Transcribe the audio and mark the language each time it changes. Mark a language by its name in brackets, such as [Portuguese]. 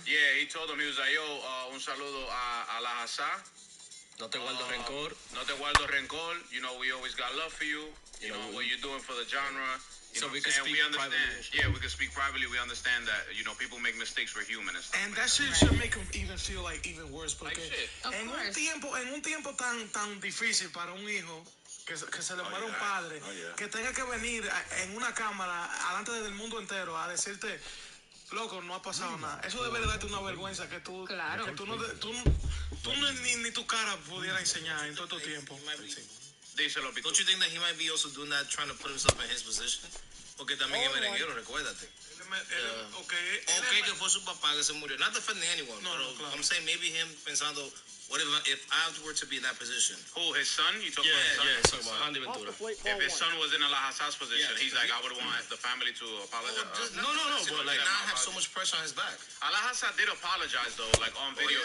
[English] Yeah, he told him, he was like, yo, [Spanish] un saludo a la Hassá. No te guardo rencor. No te guardo rencor. [English] We always got love for you. You know what you're doing for the genre. So we can speak privately. Yeah, we can speak privately. We understand that, people make mistakes. We're human and stuff. And that shit should make him even feel like even worse. [Spanish] Porque en un tiempo tan difícil para un hijo, que se le muere un padre, que tenga que venir en una cámara delante del mundo entero a decirte, loco, no ha pasado nada. Eso debería darte una vergüenza que tú, claro, que tú ni tu cara pudiera enseñar en todo tu tiempo. [English] Don't you think that he might be also doing that, trying to put himself in his position? [Spanish] Porque también es merenguero, recuérdate. Okay, que fue su papá que se murió. [English] Not defending anyone. [Spanish] No, claro. [English] I'm saying maybe him pensando, what if I were to be in that position? Who, his son? You talking about his son? Yeah, Andy Ventura. If his son was in a La Hassas position, he's like, I would want the family to apologize. No, but like now I have so much pressure on his back. La Hassas did apologize though, like on video.